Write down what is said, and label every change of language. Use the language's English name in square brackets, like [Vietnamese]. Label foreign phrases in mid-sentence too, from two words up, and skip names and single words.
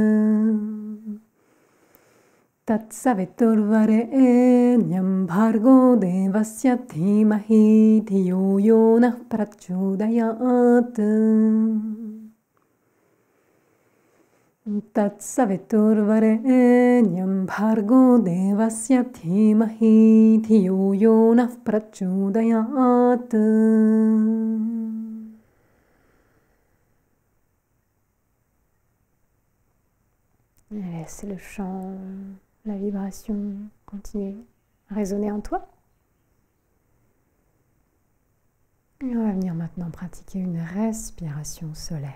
[Sanskrit] तत्सवितुर्वरेण्यं भर्गो देवस्य धीमहि धियो यो नः प्रचोदयात्. तत्सवितुर्वरेण्यं भर्गो देवस्य धीमहि धियो यो नः प्रचोदयात्. [French] Laisse le chant, la vibration continuer à résonner en toi. Et on va venir maintenant pratiquer une respiration solaire.